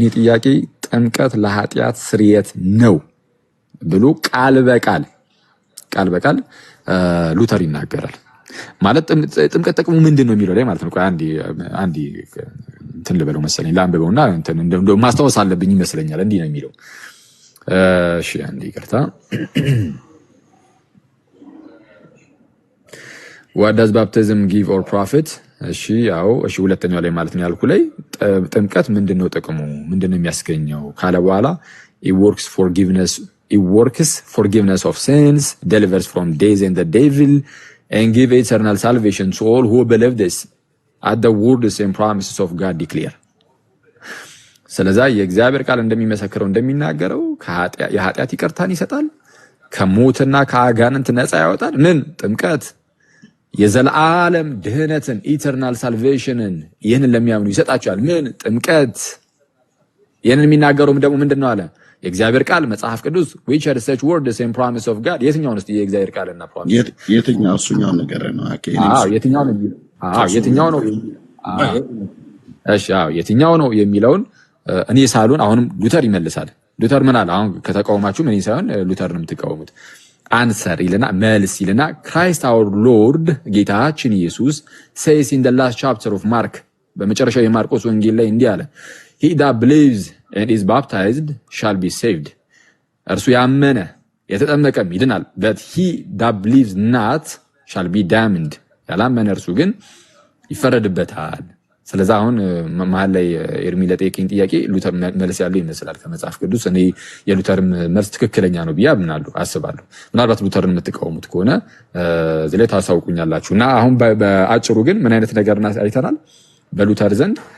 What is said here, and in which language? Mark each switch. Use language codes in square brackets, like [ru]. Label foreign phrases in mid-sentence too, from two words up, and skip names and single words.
[am] ጥያቄ ጥምቀት ለኃጢአት ስርየት ነው ብሎ ቃል በቃል ሉተር ይናገራል። ማለት ጥምቀት ጥቅሙ ምንድን ነው የሚለው ላይ ማለት ነው። አንዲ እንትን ልበለው መሰለኝ ላንብበውና እንትን ማስታወስ አለብኝ ይመስለኛል። እንዲህ ነው የሚለው። እሺ አንዲ ይቅርታ። [en] What does baptism give or profit? [am] እሺ ሁለተኛው ላይ ማለት ነው ያልኩ ላይ ጥምቀት ምንድነው ጥቅሙ ምንድነው የሚያስገኘው ካለ በኋላ [en] it works forgiveness of sins, delivers from days and the devil, and give eternal salvation to all who believe this at the words and promises of God declare. [am] ስለዚህ የእግዚአብሔር ቃል እንደሚመሰክረው እንደሚናገረው የኃጢአት ይቅርታን ይሰጣል፣ ከሞትና ከአጋንንት ነፃ ያወጣል። ምን ጥምቀት የዘላለም ድህነትን [en] eternal salvation [am] ይህንን ለሚያምኑ ይሰጣቸዋል። ምን ጥምቀት ይህንን የሚናገረውም ደግሞ ምንድነው አለ የእግዚአብሔር ቃል መጽሐፍ ቅዱስ [en] which are such words and promise of God [am] የትኛው ነው የእግዚአብሔር ቃልና ፕሮሚስ የትኛው እሱኛው ነገር ነው? የትኛው ነው የሚለውን እኔ ሳሉን አሁንም ሉተር ይመልሳል። ሉተር ምን አለ? አሁን ከተቃወማችሁ ምን ሳይሆን ሉተር ነው የምትቃወሙት። አንሰር ይልና መልስ ይልና [en] Christ our Lord [am] ጌታችን ኢየሱስ [en] says in the last chapter of Mark [am] በመጨረሻው የማርቆስ ወንጌል ላይ እንዲህ አለ [en] he that believes and is baptized shall be saved እርሱ [am] ያመነ የተጠመቀም ይድናል [en] but he that believes not shall be damned [am] ያላመነ እርሱ ግን ይፈረድበታል። ስለዚህ አሁን መሀል ላይ ኤርሚ ለጠየቀኝ ጥያቄ ሉተር መልስ ያለው ይመስላል ከመጽሐፍ ቅዱስ። እኔ የሉተር መልስ ትክክለኛ ነው ብዬ አስባለሁ። ምናልባት ሉተርን የምትቃወሙት ከሆነ እዚህ ላይ ታሳውቁኛላችሁ። እና አሁን በአጭሩ ግን ምን አይነት ነገር አይተናል በሉተር ዘንድ?